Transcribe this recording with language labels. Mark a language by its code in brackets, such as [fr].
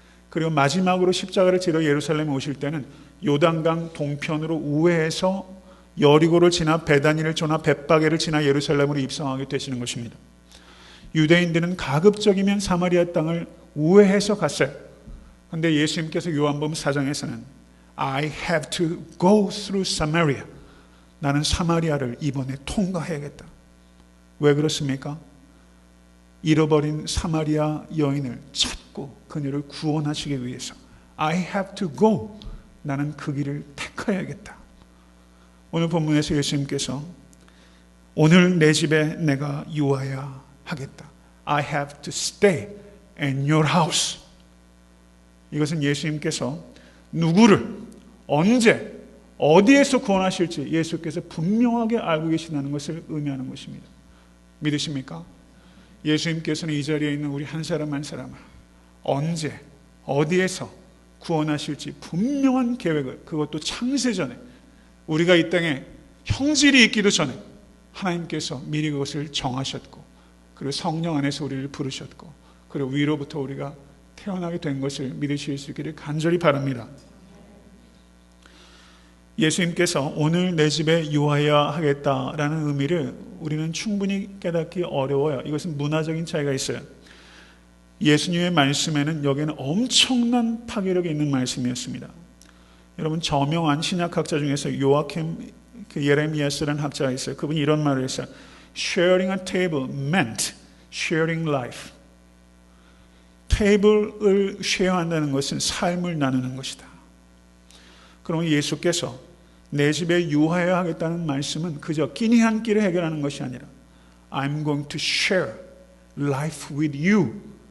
[ko] 그리고 마지막으로 십자가를 지러 예루살렘에 오실 때는 요단강 동편으로 우회해서 여리고를 지나 베다니를 지나 벳바게를 지나 예루살렘으로 입성하게 되시는 것입니다. 유대인들은 가급적이면 사마리아 땅을 우회해서 갔어요. 그런데 예수님께서 요한복음 4장에서는 [en] I have to go through Samaria. [ko] 나는 사마리아를 이번에 통과해야겠다. 왜 그렇습니까? 잃어버린 사마리아 여인을 찾고 그녀를 구원하시기 위해서 [en] I have to go. [ko] 나는 그 길을 택해야겠다. 오늘 본문에서 예수님께서 오늘 내 집에 내가 유하여야 하겠다. [en] I have to stay in your house. [ko] 이것은 예수님께서 누구를 언제 어디에서 구원하실지 예수께서 분명하게 알고 계시다는 것을 의미하는 것입니다. 믿으십니까? 예수님께서는 이 자리에 있는 우리 한 사람 한 사람을 언제 어디에서 구원하실지 분명한 계획을, 그것도 창세전에 우리가 이 땅에 형질이 있기도 전에 하나님께서 미리 그것을 정하셨고 그리고 성령 안에서 우리를 부르셨고 그리고 위로부터 우리가 태어나게 된 것을 믿으실 수 있기를 간절히 바랍니다. 예수님께서 오늘 내 집에 유하여야 하겠다라는 의미를 우리는 충분히 깨닫기 어려워요. 이것은 문화적인 차이가 있어요. 예수님의 말씀에는 여기에는 엄청난 파괴력이 있는 말씀이었습니다. 여러분 저명한 신약학자 중에서 요아킴 예레미야스라는 학자가 있어요. 그분이 이런 말을 했어요. [en] Sharing a table meant sharing life. [ko] 테이블을 쉐어한다는 것은 삶을 나누는 것이다. 그러면 예수께서 내 집에 유하여야 하겠다는 말씀은 그저 끼니 한 끼를 해결하는 것이 아니라 [en] I'm going to share life with you.